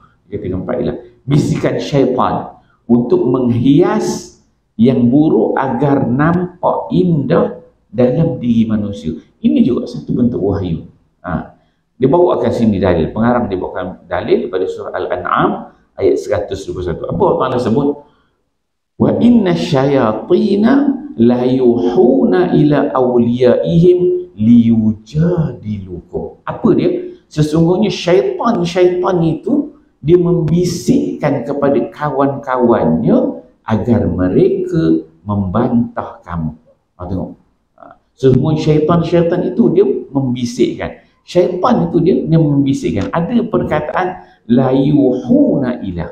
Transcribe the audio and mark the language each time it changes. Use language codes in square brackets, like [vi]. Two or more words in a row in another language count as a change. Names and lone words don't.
[ms] Dia kata keempat ialah bisikan syaitan untuk menghias yang buruk agar nampak indah dalam diri manusia. Ini juga satu bentuk wahyu. Dia bawakan sini dalil. Pengarang dia bawakan dalil daripada surah Al-An'am ayat 121. Apa Allah sebut? [ar] وإن الشياطين ليوحون إلى أوليائهم ليجادلوكم. [ms] Apa dia? Sesungguhnya syaitan itu dia membisikkan kepada kawan-kawannya agar mereka membantah kamu. Tengok. Semua syaitan itu dia membisikkan. Syaitan itu dia membisikkan. Ada perkataan [ar] ليوحون إلى.